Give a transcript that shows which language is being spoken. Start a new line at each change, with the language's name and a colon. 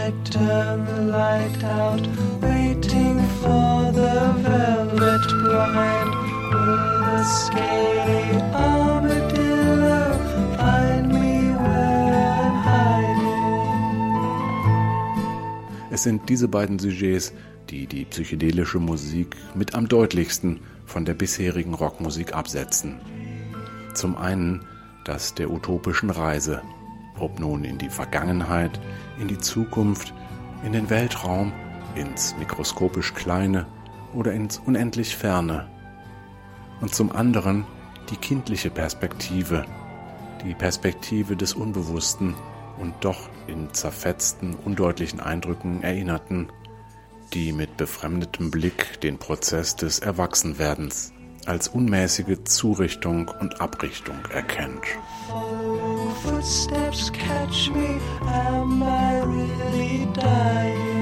English: Turn the light out, waiting for the velvet blind. Will the scaly armadillo find me where I'm hiding?
German: Es sind diese beiden Sujets, die die psychedelische Musik mit am deutlichsten von der bisherigen Rockmusik absetzen. Zum einen das der utopischen Reise, ob nun in die Vergangenheit, in die Zukunft, in den Weltraum, ins mikroskopisch Kleine oder ins unendlich Ferne. Und zum anderen die kindliche Perspektive, die Perspektive des Unbewussten und doch in zerfetzten, undeutlichen Eindrücken erinnerten, die mit befremdetem Blick den Prozess des Erwachsenwerdens als unmäßige Zurichtung und Abrichtung erkennt.
English: Footsteps catch me, am I really dying?